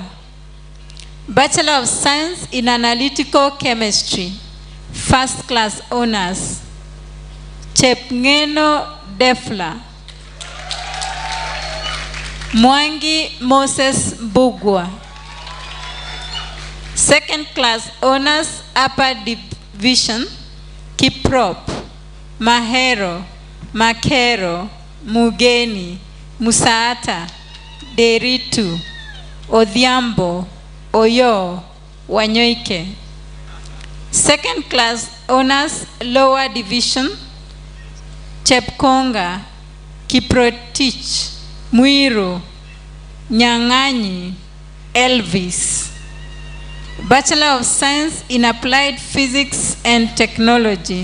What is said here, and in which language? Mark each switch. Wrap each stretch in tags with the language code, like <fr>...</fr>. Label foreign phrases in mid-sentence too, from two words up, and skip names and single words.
<en>Bachelor of Science in Analytical Chemistry, first class honors, Chepngeno Defla. Mwangi Moses Bugwa. Second class honors, upper division, Kiprop, Mahero, Makero, Mugeni, Musaata, Deritu, Odhiambo, Oyo, Wanyoike. Second class honors, lower division, Chepkonga, Kiprotich, Muiru, Nyang'anyi, Elvis. Bachelor of Science in Applied Physics and Technology.</en>